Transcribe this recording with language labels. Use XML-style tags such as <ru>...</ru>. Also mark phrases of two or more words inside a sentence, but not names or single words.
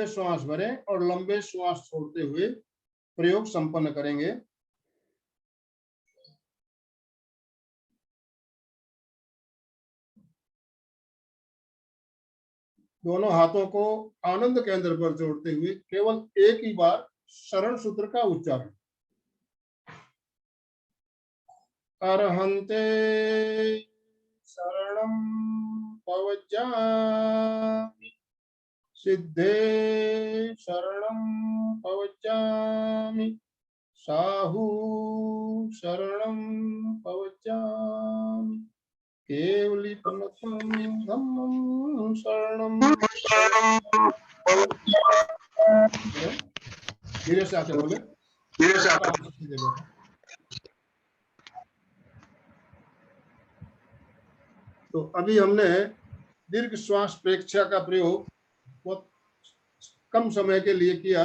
<hi>श्वास भरें और लंबे श्वास छोड़ते हुए प्रयोग संपन्न करेंगे। दोनों हाथों को आनंद केंद्र पर जोड़ते हुए केवल एक ही बार शरण सूत्र का उच्चारण।</hi> <pra>अरहन्ते शरणं पवज्जामि, सिद्धे शरणं पवज्जामि, साहू शरणं पवज्जामि, केवलीपनतं धम्मं शरणं।</pra> <hi>धीरे से आके बोले, धीरे से आके। तो अभी हमने दीर्घ श्वास प्रेक्षा का प्रयोग बहुत कम समय के लिए किया।</hi>